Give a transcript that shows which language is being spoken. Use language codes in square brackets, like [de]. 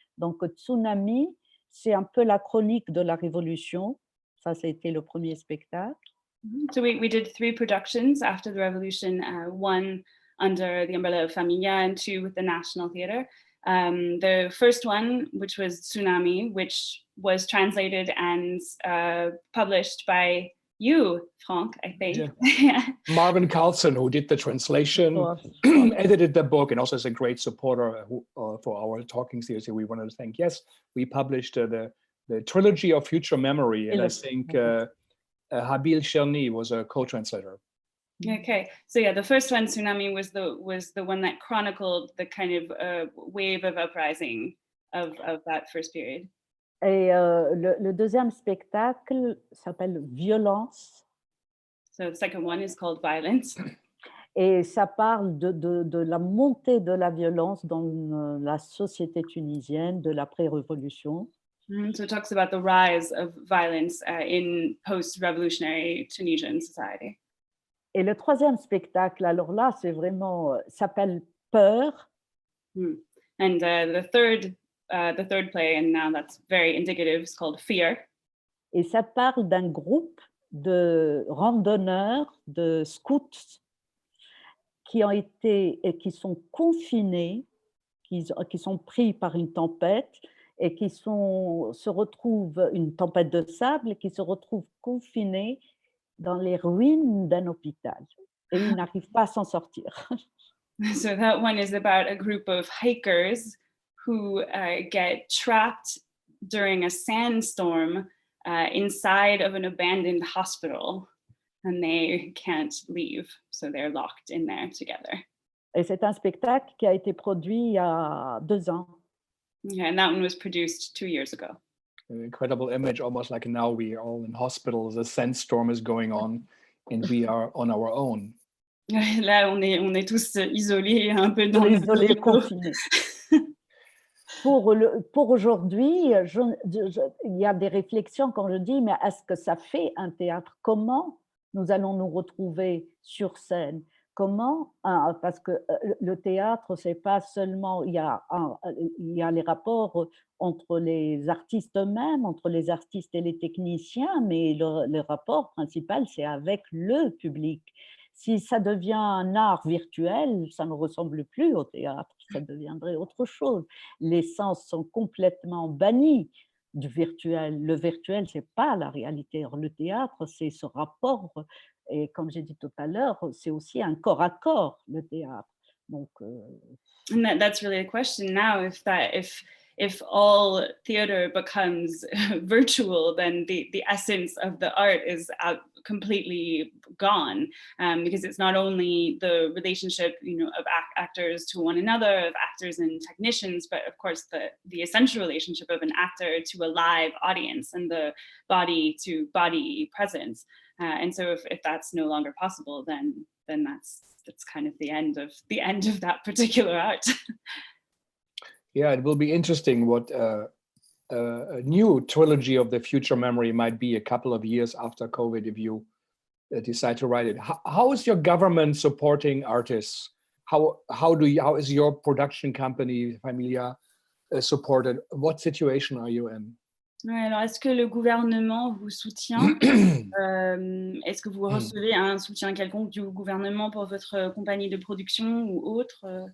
[fr] Donc Tsunami, c'est un peu la chronique de la Révolution. Ça, c'était le premier spectacle. [en] So we did 3 productions after the revolution, 1 under the umbrella of Familia and 2 with the National Theatre. The first one, which was Tsunami, which was translated and published by you, Franck, I think. Yeah. Marvin Carlson, who did the translation, edited the book, and also is a great supporter for our talking series. We wanted to thank. Yes, we published the trilogy of Future Memory, and I think Habil Cherny was a co-translator. Okay, so yeah, the first one, Tsunami, was the one that chronicled the kind of wave of uprising of that first period. [fr] Et le deuxième spectacle s'appelle Violence. [en] So the second one is called Violence. [fr] Et ça parle de la montée de la violence dans la société tunisienne de l'après-révolution. [en] So it talks about the rise of violence in post-revolutionary Tunisian society. [fr] Et le troisième spectacle, alors là, c'est vraiment, s'appelle Peur. [en] And the third play, and now that's very indicative, is called Fear. [fr] Et ça parle d'un groupe de randonneurs, de scouts qui sont confinés, qui sont pris par une tempête et qui se retrouvent, une tempête de sable, et qui se retrouvent confinés dans les ruines d'un hôpital. Et ils n'arrivent pas à s'en sortir. [en] So that one is about a group of hikers who get trapped during a sandstorm inside of an abandoned hospital, and they can't leave, so they're locked in there together. [fr] Et c'est un spectacle qui a été produit il y a 2 ans. [en] Yeah, and that one was produced 2 years ago. An incredible image, almost like now we are all in hospitals, a sandstorm is going on, and we are on our own. [fr] Là, on est tous isolés, un peu dans isolés, confinés. Pour aujourd'hui, il y a des réflexions quand je dis, mais est-ce que ça fait un théâtre? Comment nous allons nous retrouver sur scène? Comment? Parce que le théâtre, c'est pas seulement, il y a les rapports entre les artistes eux-mêmes, entre les artistes et les techniciens, mais le rapport principal, c'est avec le public. Si ça devient un art virtuel, ça ne ressemble plus au théâtre, ça deviendrait autre chose. Les sens sont complètement bannis du virtuel. Le virtuel, c'est pas la réalité. Or, le théâtre, c'est ce rapport. Et comme j'ai dit tout à l'heure, c'est aussi un corps à corps, le théâtre. Donc, [en] and that's really the question now, if if all theater becomes virtual, then the essence of the art is completely gone, because it's not only the relationship, of actors to one another, of actors and technicians, but of course the essential relationship of an actor to a live audience and the body to body presence. And so if that's no longer possible, then that's kind of the end of that particular art. Yeah, it will be interesting what a new trilogy of the future memory might be a couple of years after COVID, if you decide to write it. How is your government supporting artists? How is your production company, Familia, supported? What situation are you in? [fr] Ouais, alors, est-ce que le gouvernement vous soutient? Est-ce que vous recevez un soutien quelconque du gouvernement pour votre compagnie de production ou autre?